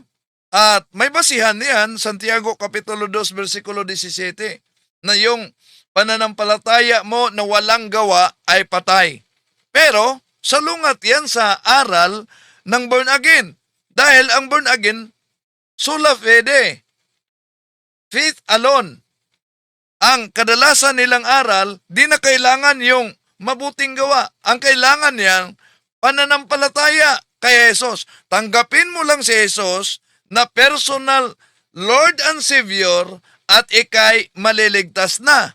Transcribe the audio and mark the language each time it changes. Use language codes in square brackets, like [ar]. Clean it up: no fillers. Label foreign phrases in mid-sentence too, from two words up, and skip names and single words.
[tl] At may basihan niyan, Santiago Kapitulo 2, versikulo 17, na yung pananampalataya mo na walang gawa ay patay. Pero, salungat yan sa aral ng [en] born again. [tl] Dahil ang [en] born again, [la] sola fide. [en] Faith alone. [tl] Ang kadalasan nilang aral, di na kailangan yung mabuting gawa. Ang kailangan niyang pananampalataya kay Jesus. Tanggapin mo lang si Jesus na [en] personal Lord and Savior [tl] at ikay maliligtas na.